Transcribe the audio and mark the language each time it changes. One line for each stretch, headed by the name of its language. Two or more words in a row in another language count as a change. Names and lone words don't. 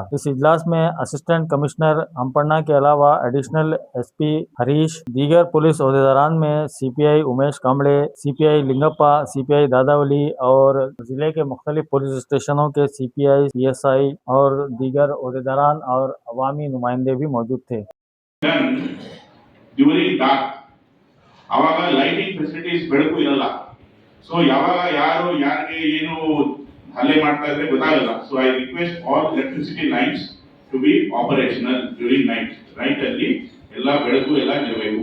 Urdu: اس اجلاس میں اسسٹنٹ کمشنر ہمپنا کے علاوہ ایڈیشنل ایس پی ہریش، دیگر پولیس عہدیداران میں سی پی آئی اومیش کامبڑے، سی پی آئی لنگپا، سی پی آئی داداولی اور ضلع کے مختلف پولیس اسٹیشنوں کے سی پی آئی، سی ایس آئی اور دیگر عہدیداران اور عوامی نمائندے بھی موجود تھے.
Kannada: ಅವಾಗ
English: lighting facilities
Kannada: ಬೆಳಕು ಇರಲ್ಲ. ಸೊ ಯಾವಾಗ ಯಾರು ಯಾರಿಗೆ ಏನು ಹಲ್ಲೆ ಮಾಡ್ತಾ ಇದ್ರೆ ಗೊತ್ತಾಗಲ್ಲ.
English: So I request all electricity lines to be operational during night
Kannada: ಅಲ್ಲಿ ಎಲ್ಲ ಬೆಳಕು ಎಲ್ಲ ಇರಬೇಕು.